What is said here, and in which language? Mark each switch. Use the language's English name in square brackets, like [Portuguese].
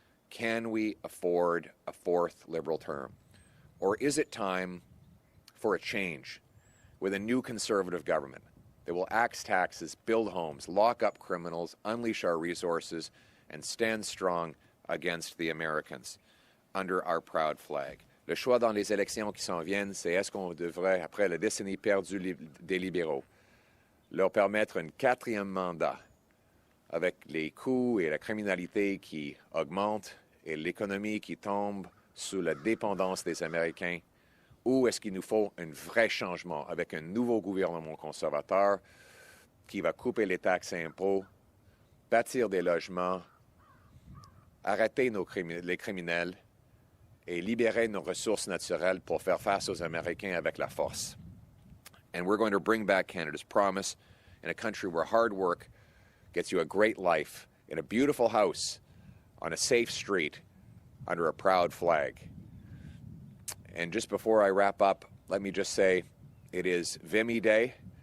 [English] Can we afford a fourth Liberal term? Or is it time for a change with a new Conservative government that will axe taxes, build homes, lock up criminals, unleash our resources, and stand strong against the Americans under our proud flag? [French] Le choix dans les élections qui s'en viennent, c'est est-ce qu'on devrait, après la décennie perdue des libéraux, leur permettre un 4e mandat avec les coûts et la criminalité qui augmentent et l'économie qui tombe sous la dépendance des Américains, ou est-ce qu'il nous faut un vrai changement avec un nouveau gouvernement conservateur qui va couper les taxes et impôts, bâtir des logements, arrêter les criminels et libérer nos ressources naturelles pour faire face aux Américains avec la force. [English] And we're going to bring back Canada's promise in a country where hard work gets you a great life in a beautiful house on a safe street under a proud flag. And just before I wrap up, let me just say it is Vimy Day.